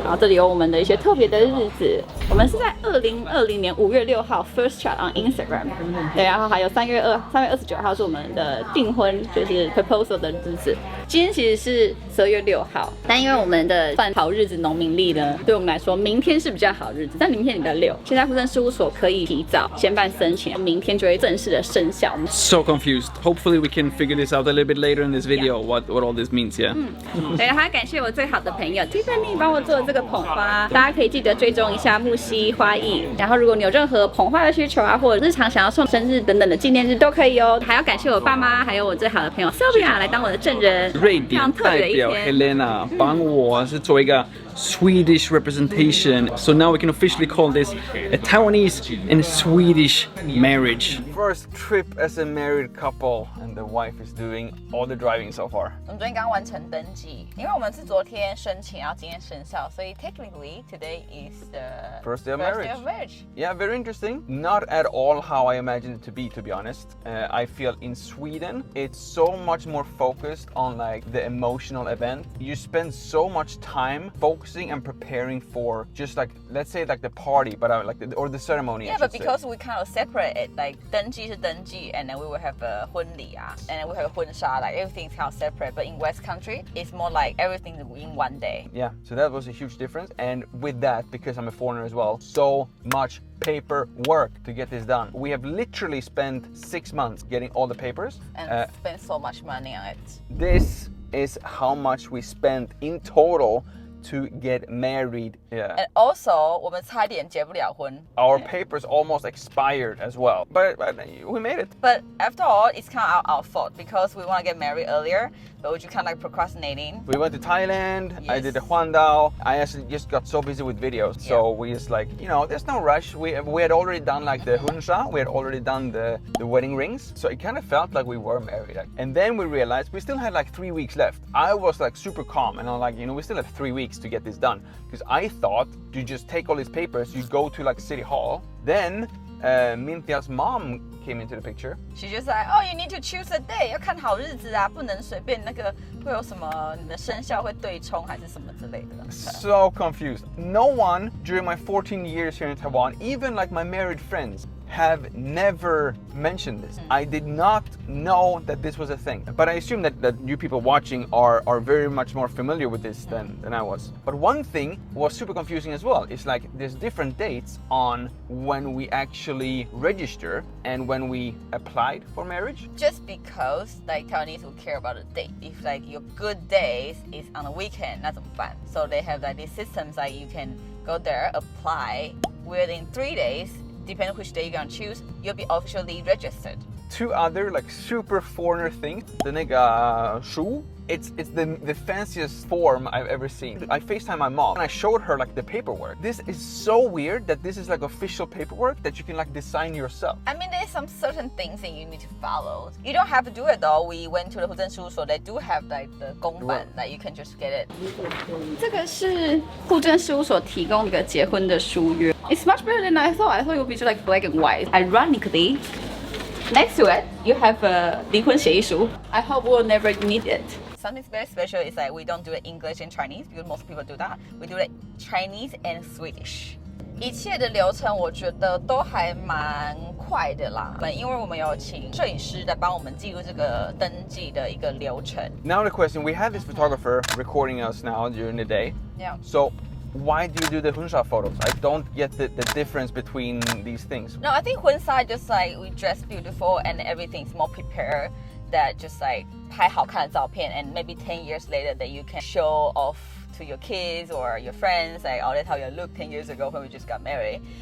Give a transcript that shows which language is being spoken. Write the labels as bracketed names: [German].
[Chinese] 然后这里有我们的一些特别的日子，我们是在2020年5月6号 [English] First Chat on Instagram， [Chinese] 对，然后还有3月29号是我们的订婚，就是 proposal 的日子。今天其实是12月6号，但因为我们的办好日子农民历呢，对我们来说，明天是比较好日子，但明天礼拜6，现在户政事务所可以提早先办申请，明天就会正式的生效。 [English] So confused. Hopefully we can figure this out a little bit later in this video. What all this means, yeah. [Chinese] 对，还要感谢我最好的朋友 Tiffany 帮我做的这个捧花，大家可以记得追踪一下木西花艺。然后如果你有任何捧花的需求啊，或者日常想要送生日等等的纪念日都可以哦。还要感谢我爸妈，还有我最好的朋友 Sylvia 来当我的证人。瑞典代表 Helena 帮我是做一个 [English] Swedish representation. So now we can officially call this a Taiwanese and Swedish marriage. First trip as a married couple, and the wife is doing all the driving so far. [Chinese] 我们昨天刚完成登记，因为我们是昨天申请，然后今天生效，所以 [English] technically today is the First day of marriage. First day of marriage. Yeah, very interesting. Not at all how I imagined it to be honest. I feel in Sweden, it's so much more focused on like the emotional event. You spend so much time focusing and preparing for just like, let's say like the party, but like or the ceremony. Yeah, but because we kind of separate it, like [Chinese] 登记是登记, [English] and then we will have a 婚礼啊, and then we have a 婚纱, like everything's kind of separate. But in West country, it's more like everything in one day. Yeah, so that was a huge difference. And with that, because I'm a foreigner as well, so much paperwork to get this done. We have literally spent 6 months getting all the papers. And spent so much money on it. This is how much we spent in total to get married. Yeah. And also, [Chinese] 我们差点结不了婚. [English] Our papers almost expired as well, but we made it. But after all, it's kind of our fault because we want to get married earlier, but we're just kind of like procrastinating. We went to Thailand. Yes. I did the Huandao. I actually just got so busy with videos, so we just like, you know, there's no rush. We had already done like the hunsha. We had already done the wedding rings, so it kind of felt like we were married. And then we realized we still had like 3 weeks left. I was like super calm, and I'm like, you know, we still have 3 weeks to get this done, because I thought you just take all these papers, you go to like City Hall, then Mintia's mom came into the picture. She just like, oh, you need to choose a day. [Chinese] 要看好日子啊，不能随便那个会有什么你的生肖会对冲还是什么之类的。 [English] So confused. No one during my 14 years here in Taiwan, even like my married friends, have never mentioned this. I did not know that this was a thing. But I assume that you people watching are very much more familiar with this than I was. But one thing was super confusing as well. It's like there's different dates on when we actually register and when we applied for marriage. Just because like Taiwanese will care about a date. If like your good days is on a weekend, [Chinese] 那怎么办? [English] So they have like these systems like you can go there, apply, within 3 days, depending on which day you're gonna choose, you'll be officially registered. 2 other like super foreigner things. The 那个书, it's the fanciest form I've ever seen. I FaceTime my mom and I showed her like the paperwork. This is so weird that this is like official paperwork that you can like design yourself. I mean, there's some certain things that you need to follow. You don't have to do it though. We went to the 户政事务所, they do have like the 公版, like you can just get it. [Chinese] 这个是户政事务所提供一个结婚的书约. [English] It's much better than I thought. I thought it would be just like black and white. Ironically, next to it, you have a 离婚协议书. I hope we'll never need it. Something very special is that we don't do it English and Chinese because most people do that. We do it Chinese and Swedish. [Chinese] 一切的流程我觉得都还蛮快的啦，因为我们有请摄影师来帮我们记录这个登记的一个流程。 [English] Now the question, we have this photographer recording us now during the day. Yeah. So why do you do the hunsha photos? I don't get the difference between these things. No, I think 婚纱 just like we dress beautiful and everything's more prepared. That just like [Chinese] 拍好看的照片 [English] and maybe 10 years later that you can show off to your kids or your friends like, oh, that's how you look 10 years ago when we just got married.